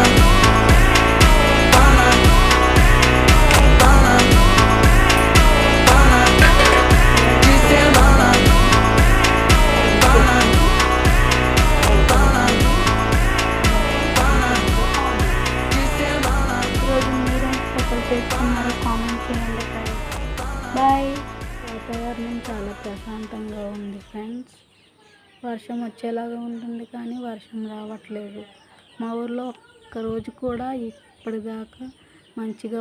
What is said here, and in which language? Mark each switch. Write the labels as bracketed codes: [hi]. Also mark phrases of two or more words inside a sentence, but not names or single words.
[te] Pana, pana, pana, de semana. Pana, pana, pana, de semana. ఈరోజు మీరేం స్పెషల్ చేసుకున్నారో కామెంట్ చేయండి ఫ్రెండ్స్. బాయ్. వాతావరణం చాలా ప్రశాంతంగా ఉంది ఫ్రెండ్స్. వర్షం వచ్చేలాగా ఉంటుంది కానీ వర్షం రావట్లేదు. మా ఊర్లో ఒక్కరోజు కూడా ఇప్పటిదాకా మంచిగా వాన పడలేదు.